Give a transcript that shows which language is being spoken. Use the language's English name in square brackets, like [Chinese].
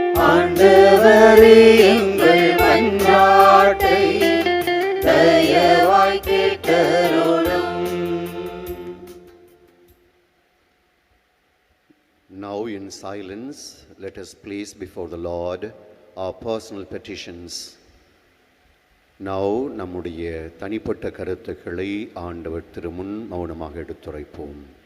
[Tamil] ஆண்டவரே எங்கள் மன்றாட்டை தயவாய் கேட்டருளும். [English] Now in silence, let us place before the Lord our personal petitions. [Tamil] Now நம்முடைய தனிப்பட்ட கருத்துக்களை ஆண்டவர் திருமுன் மௌனமாக எடுத்துரைப்போம்.